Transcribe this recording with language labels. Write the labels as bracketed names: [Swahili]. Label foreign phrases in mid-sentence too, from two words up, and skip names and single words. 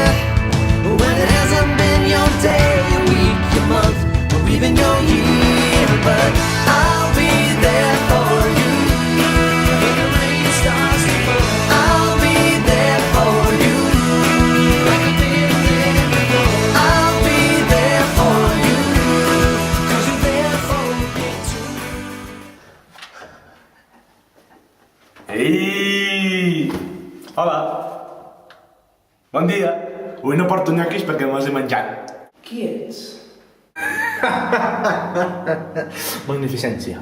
[English] When it hasn't been your day, your week, your month, or even your year. But I'll be there for you when the rain starts to fall. I'll be there for you like I've been there before. I'll be there for you. [Catalan] Ei! Hola! Bon dia! Avui no porto nyoquis perquè me'ls he menjat. Qui ets? Magnificència.